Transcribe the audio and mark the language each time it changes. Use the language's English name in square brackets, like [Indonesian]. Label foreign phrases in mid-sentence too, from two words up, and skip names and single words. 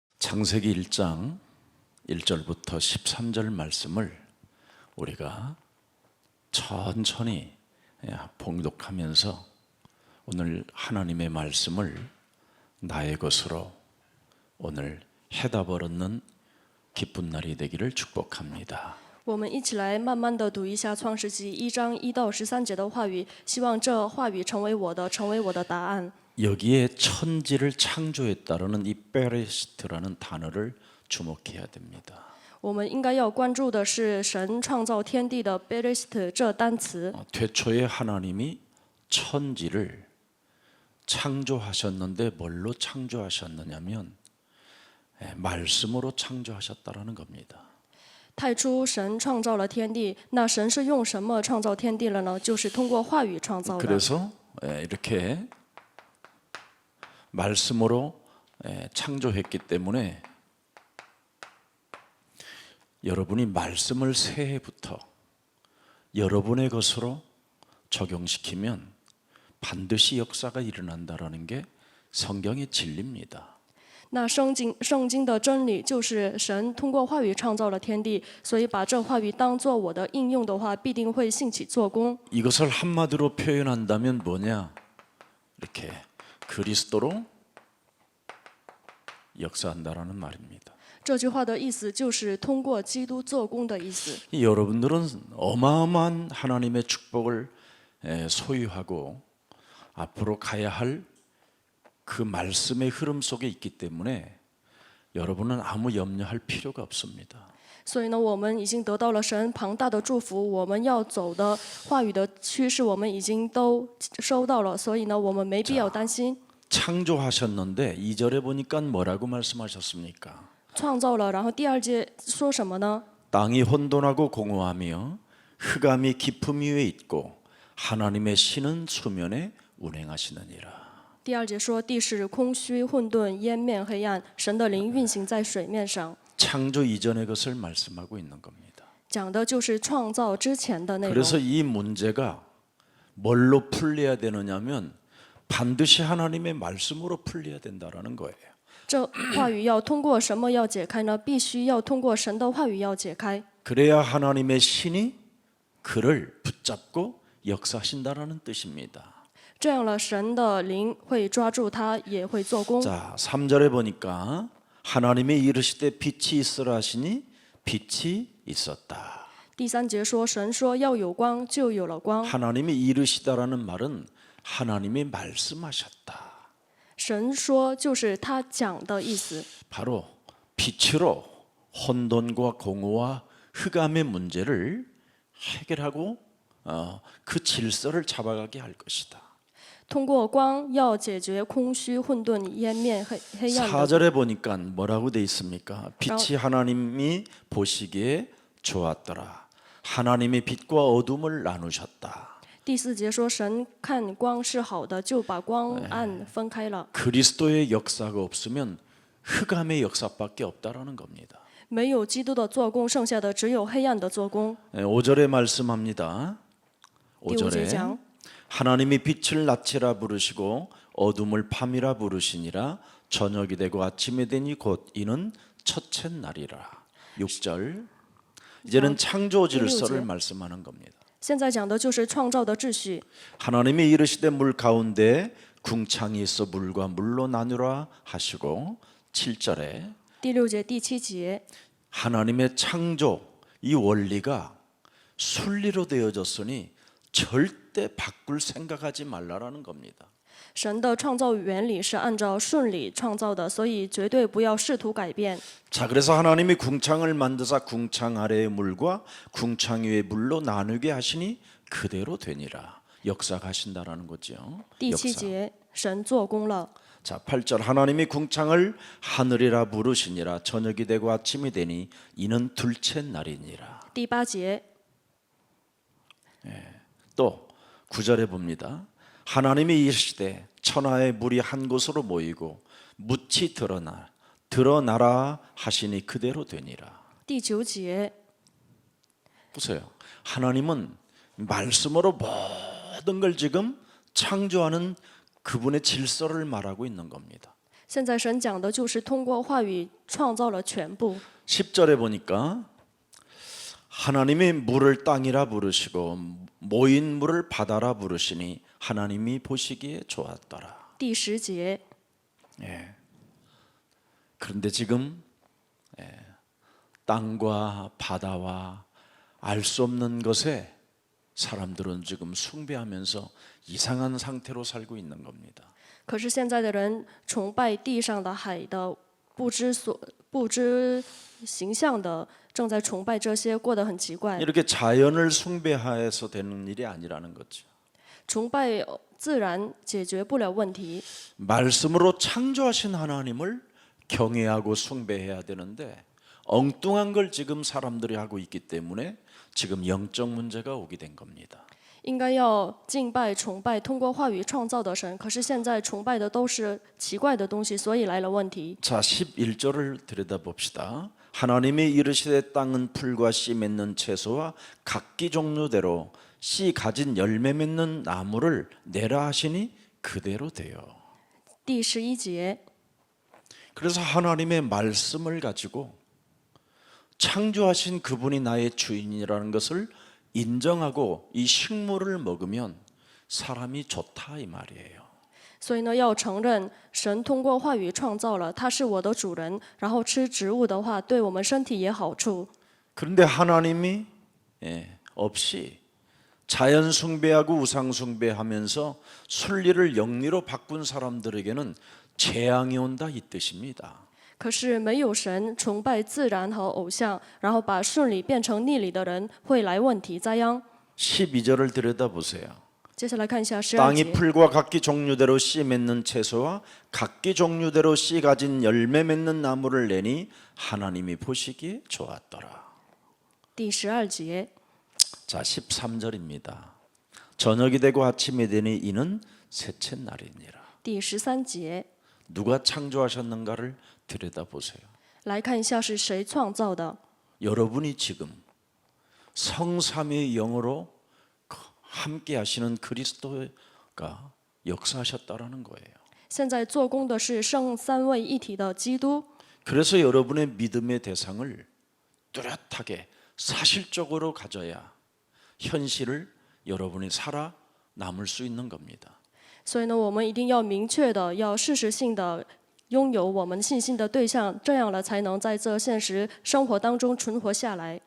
[Korean] 창세기 1장 1절부터 13절 말씀을 우리가 천천히 봉독하면서 오늘 하나님의 말씀을 나의 것으로 오늘 해답을 얻는 기쁜 날이 되기를 축복합니다. [Chinese] 我们一起来慢慢的读一下创世纪1章1到13节的话语，希望这话语成为我的答案。 [Korean] 여기에 천지를 창조했다라는 이 베레시트라는 단어를 주목해야 됩니다. [Chinese] 我们应该要关注的是神创造天地的 Bereshit 这单词。 [Korean] 태초에 하나님이 천지를 창조하셨는데 뭘로 창조하셨느냐면 말씀으로 창조하셨다라는 겁니다. [Chinese] 太初神创造了天地，那神是用什么创造天地了呢？就是通过话语创造的。 [Korean] 그래서 이렇게 말씀으로 창조했기 때문에 여러분이 말씀을 새해부터 여러분의 것으로 적용시키면 반드시 역사가 일어난다라는 게 성경의 진리입니다. [Chinese] 那圣经的真理就是神通过话语创造了天地，所以把这话语当作我的应用的话，必定会兴起做工。 [Korean] 이것을 한마디로 표현한다면 뭐냐? 이렇게 그리스도로 역사한다라는 말입니다. [Chinese] 这句话的意思就是通过基督做工的意思。 [Korean] 여러분들은 어마어마한 하나님의 축복을 소유하고 앞으로 가야 할 그 말씀의 흐름 속에 있기 때문에 여러분은 아무 염려할 필요가 없습니다. [Chinese] 所以呢，我们已经得到了神庞大的祝福，我们要走的话语的趋势，我们已经都收到了，所以呢，我们没必要担心。 [Korean] 창조하셨는데 2절에 보니까 뭐라고 말씀하셨습니까? [Chinese] 创造了，然后第二节说什么呢？ [Korean] 땅이 혼돈하고 공허하며 흑암이 깊음 위에 있고 하나님의 신은 수면에 운행하시느니라. [Chinese] 第二节说地是空虚混沌，烟面黑暗，神的灵运行在水面上。 [Korean] 창조 이전의 것을 말씀하고 있는 겁니다. [Chinese] 讲的就是创造之前的内容。 [Korean] 그래서 이 문제가 뭘로 풀려야 되느냐면 반드시 하나님의 말씀으로 풀려야 된다라는 거예요. [Chinese] 这话语要通过什么要解开呢？必须要通过神的话语要解开。 [Korean] 그래야 하나님의 신이 그를 붙잡고 역사하신다라는 뜻입니다. [Chinese] 这样了，神的灵会抓住他，也会做工。 [Korean] 자, 3절에 보니까 하나님이 이르시되 빛이 있으라 하시니 빛이 있었다. [Chinese] 第三节说，神说要有光，就有了光。 [Korean] 하나님이 이르시다라는 말은 하나님이 말씀하셨다. [Chinese] 神说就是他讲的意思。 [Korean] 바로 빛으로 혼돈과 공허와 흑암의 문제를 해결하고 그 질서를 잡아가게 할 것이다. [Chinese] 通过光要解决空虚、混沌、烟面、黑暗的。 [Korean] 4절에 보니까 뭐라고 돼 있습니까? 빛이 하나님이 보시기에 좋았더라. 하나님이 빛과 어둠을 나누셨다. [Chinese] 第四节说，神看光是好的，就把光暗分开了。 [Korean] 그리스도의 역사가 없으면 흑암의 역사밖에 없다라는 겁니다. [Chinese] 没有基督的做工，剩下的只有黑暗的做工。 [Korean] 5절에 말씀합니다. [Chinese] 第五节 [Korean] 5절에 [Chinese] 讲， [Korean] 하나님이 빛을 낮이라 부르시고 어둠을 밤이라 부르시니라. 저녁이 되고 아침이 되니 곧 이는 첫째 날이라. 6절 이제는 창조 질서를 말씀하는 겁니다. [Chinese] 现在讲的就是创造的秩序。 [Korean] 하나님이 이르시되 물 가운데 궁창이 있어 물과 물로 나누라 하시고 7절에 [Chinese] 第六节、第七节， [Korean] 하나님의 창조 이 원리가 순리로 되어졌으니 절대 바꿀 생각하지 말라라는 겁니다. [Chinese] 神的创造原理是按照顺理创造的，所以绝对不要试图改变。 [Korean] 자, 그래서 하나님이 궁창을 만드사 궁창 아래의 물과 궁창 위의 물로 나누게 하시니 그대로 되니라. 역사가 하신다라는 거죠. [Chinese] 第七节，神做工了。 [Korean] 자, 8절 하나님이 궁창을 하늘이라 부르시니라. 저녁이 되고 아침이 되니 이는 둘째 날이니라. [Chinese] 第八节， [Korean] 또 9절에 봅니다. 하나님이 이르시되 천하의 물이 한 곳으로 모이고 묻히 드러나라 하시니 그대로 되니라. [Chinese] 第九节， [Korean] 보세요. 하나님은 말씀으로 모든 걸 지금 창조하는 그분의 질서를 말하고 있는 겁니다. [Chinese] 现在神讲的就是通过话语创造了全部。 [Korean] 10절에 보니까 하나님이 물을 땅이라 부르시고 모인 물을 바다라 부르시니 하나님이 보시기에 좋았더라. [Chinese] 第10节， [Korean] 그런데 지금 땅과 바다와 알 수 없는 것에 사람들은 지금 숭배하면서 이상한 상태로 살고 있는 겁니다. [Chinese] 可是现在的人崇拜地上的、海的，不知形象的，正在崇拜这些，过得很奇怪。 [Korean] 이렇게 자연을 숭배해서 되는 일이 아니라는 거죠. [Chinese] 崇拜自然解决不了问题， [Korean] 말씀으로 창조하신 하나님을 경외하고 숭배해야 되는데 엉뚱한 걸 지금 사람들이 하고 있기 때문에 지금 영적 문제가 오게 된 겁니다. [Chinese] 应该要敬拜、崇拜通过话语创造的神。可是现在崇拜的都是奇怪的东西，所以来了问题。 [Korean] 자, 11절을 들여다봅시다. 하나님이 이르시되 땅은 풀과 씨 맺는 채소와 각기 종류대로 씨 가진 열매 맺는 나무를 내라 하시니 그대로 돼요. [Chinese] 第11节， [Korean] 그래서 하나님의 말씀을 가지고 창조하신 그분이 나의 주인이라는 것을 인정하고 이 식물을 먹으면 사람이 좋다 이 말이에요. [Chinese] 所以呢，要承认神通过话语创造了，他是我的主人。然后吃植物的话，对我们身体也好处。 [Korean] 그런데 하나님이 없이 자연 숭배하고 우상 숭배하면서 순리를 영리로 바꾼 사람들에게는 재앙이 온다 이 뜻입니다. [Chinese] 可是没有神，崇拜自然和偶像，然后把顺理变成逆理的人，会来问题灾殃。 [Korean] 12절을 들여다보세요. [Chinese] 接下来看一下12 [Korean] 땅이 [Chinese] 节。 [Korean] 풀과 각기 종류대로 씨 맺는 채소와 각기 종류대로 씨 가진 열매 맺는 나무를 내니 하나님이 보시기에 좋았더라. [Chinese] 第12节， [Korean] 자, 13절입니다. 저녁이 되고 아침이 되니 이는 셋째 날이니라. [Chinese] 第13节， [Korean] 누가 창조하셨는가를 들여다보세요. [Chinese] 来看一下是谁创造的。 [Korean] 여러분이 지금 성삼위의 영으로 함께 하시는 그리스도가 역사하셨다라는 거예요. [Chinese] 现在做工的是圣三位一体的基督， [Korean] 그래서 여러분의 믿음의 대상을 뚜렷하게 사실적으로 가져야 현실을 여러분이 살아 남을 수 있는 겁니다. [Chinese] 所以呢，我们一定要明确的、要事实性的拥有我们信心的对象，这样了才能在这现实生活当中存活下来。